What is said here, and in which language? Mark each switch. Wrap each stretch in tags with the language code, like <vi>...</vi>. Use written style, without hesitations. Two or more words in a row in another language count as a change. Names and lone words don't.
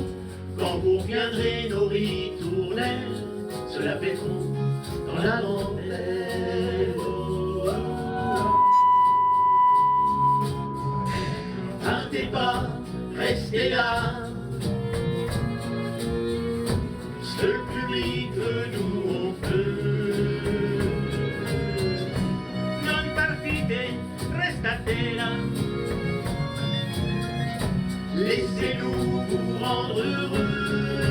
<fr>Quand vous reviendrez, nos ritournelles se la pèteront dans la dentelle. Partez pas, restez là. Seul public que nous on peut.</fr> <it>Non partite, restate là.</it> <fr>Laissez-nous vous rendre heureux.</fr>